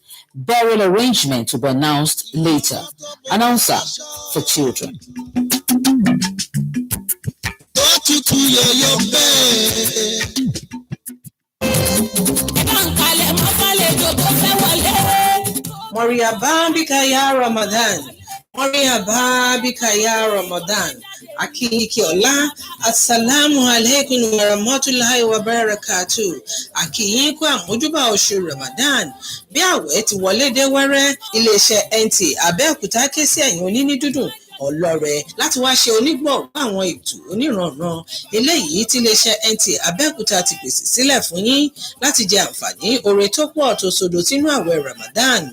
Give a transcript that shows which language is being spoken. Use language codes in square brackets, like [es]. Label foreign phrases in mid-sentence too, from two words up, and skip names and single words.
[en] Burial arrangement to be announced later. Announcer for children. Maria Bambikaya Ramadan. Maria Bambikaya Ramadan. Akiki Ola. [ar] السلام عليكم ورحمة الله وبركاته. [yo] Akiyin ku àmójúbà oṣù Ramadan. Bí àwẹ̀ ti wọlé dé wẹ́rẹ́, iléeṣẹ́ Nta Abeokuta ké sí ẹ̀yin oníní dúdùn ọlọ́rẹ láti wá ṣe onígbọ̀wọ́ àwọn ètò oníranran eléyìí tí iléeṣẹ́ Nta Abeokuta ti pèsè sílẹ̀ fún yín láti jẹ àǹfààní oore tó pọ̀ tó sodo sínú àwẹ̀ Ramadan.